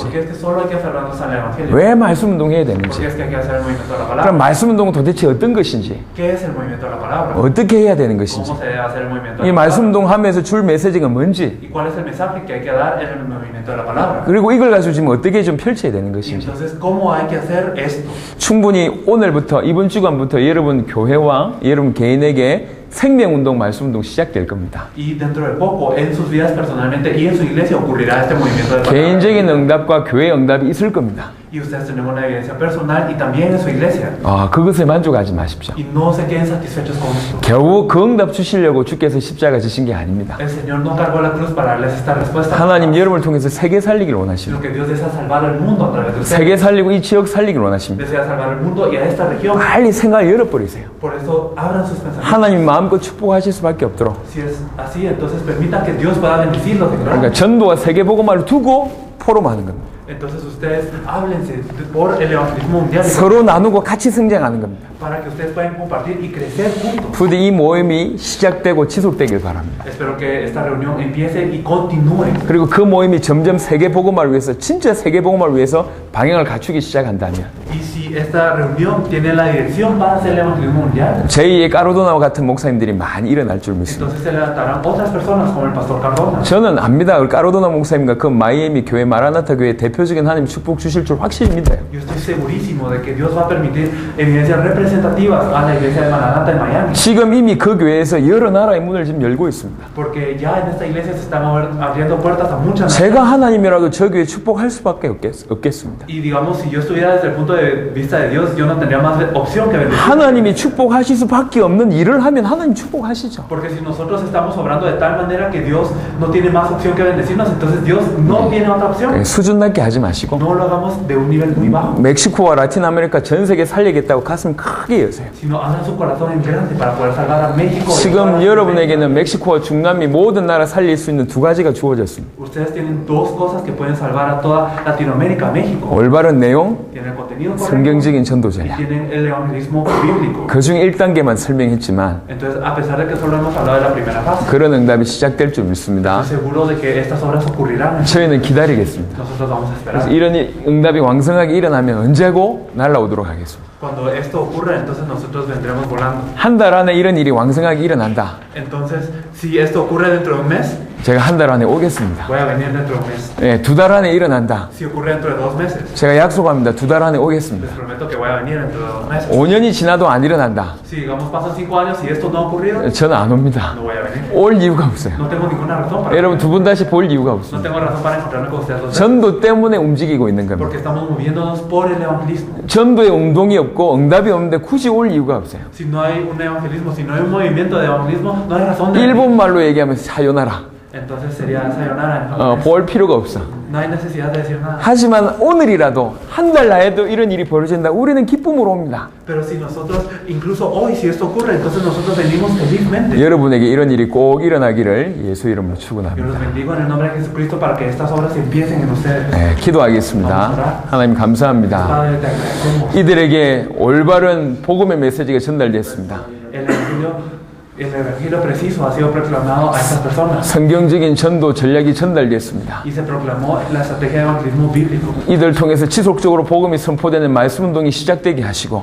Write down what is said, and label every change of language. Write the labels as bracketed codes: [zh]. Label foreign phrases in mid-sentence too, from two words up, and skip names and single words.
[es] Porque es que solo hay que aferrarnos al Evangelio. [ko] 왜 말씀 운동해야 [es] Porque [ko] 되는지, [es] es que hay que hacer el movimiento de la [ko] 그럼 [es] palabra. [ko] 말씀 운동은 도대체 어떤 것인지, [es] ¿Qué es el movimiento de la palabra? [ko] 어떻게 해야 되는 것인지, [es] ¿Cómo se debe hacer el movimiento [ko] 이 [es] de la [ko] 말씀 [es] palabra? [ko] 운동 하면서 줄 메시지가 뭔지, [es] ¿Y cuál es el mensaje que hay que dar en el movimiento de la palabra? [ko] 그리고 이걸 가지고 지금 어떻게 좀 펼쳐야 되는 [es] Y [ko] 것인지, [es] entonces, ¿cómo hay que hacer esto? [ko] 충분히 오늘부터 이번 주간부터 여러분 교회와 여러분 개인에게 생명운동, 말씀운동 시작될 겁니다. [es] Y dentro de poco, en sus vidas personalmente y en su iglesia ocurrirá este movimiento de la palabra. [ko] 개인적인 응답과 교회 응답이 있을 겁니다. [es] Y ustedes tienen una evidencia personal y también en su iglesia. [ko] 그것에 만족하지 마십시오. [es] Y no se queden satisfechos con esto. [ko] 겨우 그 응답 주시려고 주께서 십자가 지신 게 아닙니다. [es] El Señor no cargó la cruz para darles esta respuesta. [ko] 하나님 여러분을 통해서 세계 살리기를 [es] Sino [ko] 원하십니다. [es] que Dios desea salvar al mundo a través de ustedes. [ko] 세계 살리고 이 지역 살리기를 원하십니다. [es] Desea salvar al mundo y a esta región. [ko] 빨리 생각을 열어버리세요. [es] Por eso, abran sus pensamientos. [ko] 하나님 마음껏 축복하실 수밖에 없도록. [es] Si es así, entonces permitan que Dios pueda bendecirlos. [ko] 그러니까 전도와 세계 복음화를 두고 포럼하는 겁니다. [es] Entonces ustedes háblense por el evangelismo mundial [ko] 서로 나누고 같이 성장하는 겁니다. [es] para que ustedes puedan compartir y crecer juntos. [ko] 부디 이 모임이 시작되고 지속되길 바랍니다. [es] Espero que esta reunión empiece y continúe. [ko] 그리고 그 모임이 점점 세계 복음화를 위해서 진짜 세계 복음화를 위해서 방향을 갖추기 시작한다면 [es] Y si esta reunión tiene la dirección para hacer el evangelismo mundial, [ko] 제2의 까로도나와 같은 목사님들이 많이 일어날 줄 믿습니다. [es] entonces se levantarán otras personas como el pastor Cardona. [ko] 저는 압니다. 까로도나 목사님과 그 마이애미 교회 마라나타 교회 대표적인 하나님 축복 주실 줄 확실히 믿어요. [es] Yo estoy segurísimo de que Dios va a permitir evidencias representativas a la iglesia de Maranata en Miami. [ko] 지금 이미 그 교회에서 여러 나라의 문을 지금 열고 있습니다. [es] Porque ya en esta iglesia se están abriendo puertas a muchas naciones. [ko] 제가 하나님이라도 저 교회 축복할 수밖에 없겠습니다. [es] Y digamos, si yo estuviera desde el punto de vista de Dios, yo no tendría más opción que bendecir. [ko] 하나님이 축복하실 수밖에 없는 일을 하면 하나님 축복하시죠. [es] Porque si nosotros estamos obrando de tal manera que Dios no tiene más opción que bendecirnos, entonces Dios no tiene otra opción. [ko] 수준 낮게 하지 마시고 [es] No lo hagamos de un nivel muy bajo, [ko] 멕시코와 라틴 아메리카 전 세계 살리겠다고 가슴 크게 여세요. [es] sino abran su corazón en grande para poder salvar a México. [ko] 지금 여러분에게는 멕시코와 중남미 모든 나라 살릴 수 있는 두 가지가 주어졌습니다. [es] Ustedes tienen dos cosas que pueden salvar a toda Latinoamérica, México. [ko] 올바른 내용, [es] Tienen el contenido correcto [ko] 성경적인 [es] y [ko] 전도제야. [es] tienen el evangelismo bíblico. [ko] 그중 1단계만 설명했지만 [es] Entonces, a pesar de que solo hemos hablado de la primera fase, [ko] 그런 응답이 시작될 줄 믿습니다. [es] estoy seguro de que estas obras ocurrirán. [ko] 저희는 기다리겠습니다. [es] Nosotros vamos a [ko] 그래서 [es] esperar. [ko] 이런 응답이 왕성하게 일어나면 언제고 날라오도록 하겠습니다. [es] Cuando esto ocurra, entonces nosotros vendremos volando. [ko] 한 달 안에 이런 일이 왕성하게 일어난다. [es] Entonces, si esto ocurre dentro de un mes, [ko] 제가 한 달 안에 오겠습니다. [es] voy a venir dentro de un mes. [ko] 예, 두 달 안에 일어난다. [es] Si ocurre dentro de 2 meses, [ko] 제가 약속합니다. 두 달 안에 [es] les [ko] 오겠습니다. [es] prometo que voy a venir dentro de 2 meses. [ko] 5년이 지나도 안 일어난다. [es] Si digamos pasan 5 años y esto no ha ocurrido, [ko] 저는 안 옵니다. [es] no voy a venir. [ko] 올 이유가 없어요. [es] No tengo ninguna razón para [ko] 여러분 [es] venir. [ko] 두 분 다시 볼 이유가 [es] No [ko] 없습니다. [es] tengo razón para encontrarme con ustedes dos veces. [ko] 전도 때문에 움직이고 있는 겁니다. [es] Porque estamos moviéndonos por el evangelismo. [ko] 전도에 운동이 없고 응답이 없는데 굳이 올 이유가 없어요. [es] Si no hay un evangelismo, si no hay un movimiento de evangelismo, no hay razón de venir. [ko] 일본 말로 얘기하면 사요나라. [es] Entonces sería sayonara en japonés. [ko] 볼 필요가 없어. [es] No hay necesidad de decir nada. [ko] 하지만 오늘이라도 한 달 나에도 이런 일이 벌어진다. 우리는 기쁨으로 옵니다. [es] Pero si nosotros, incluso hoy, si esto ocurre, entonces nosotros venimos felizmente. [ko] 여러분에게 이런 일이 꼭 일어나기를 예수 이름으로 [es] Yo los [ko] 축원합니다. [es] bendigo en el nombre de Jesucristo para que estas obras empiecen en ustedes. [ko] 네, 기도하겠습니다. 하나님 감사합니다. [es] Padre, te agradecemos. [ko] 이들에게 올바른 복음의 메시지가 전달됐습니다. [es] El evangelio preciso ha sido proclamado a estas personas [ko] 성경적인 전도 전략이 전달됐습니다. [es] y se proclamó la estrategia de evangelismo bíblico. [ko] 이들 통해서 지속적으로 복음이 선포되는 말씀 운동이 시작되게 하시고